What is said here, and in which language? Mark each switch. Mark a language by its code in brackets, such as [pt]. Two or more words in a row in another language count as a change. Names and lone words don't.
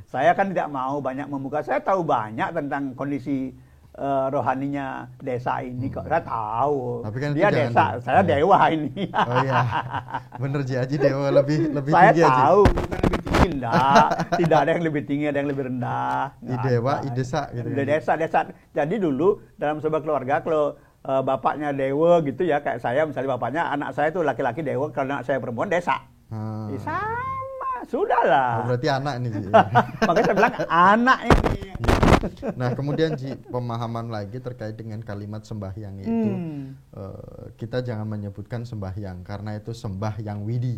[id] Saya kan tidak mau banyak membuka. Saya tahu banyak tentang kondisi rohaninya desa ini kok. Saya tahu. Tapi kan dia desa, saya dewa ini. Oh iya. Bener Ji Haji dewa lebih saya tinggi aja. Saya tahu, bukan lebih tinggi enggak. Tidak ada yang lebih tinggi, ada yang lebih rendah. I dewa, i desa gitu. Desa. Jadi dulu dalam sebuah keluarga kalau bapaknya dewa gitu ya, kayak saya misalnya bapaknya anak saya itu laki-laki dewa, kalau anak saya perempuan desa. Sama, sudahlah. Oh, berarti anak ini Ji. Makanya saya bilang anak ini. Nah kemudian Ji, pemahaman lagi terkait dengan kalimat sembahyang itu, kita jangan menyebutkan sembahyang karena itu sembahyang widi.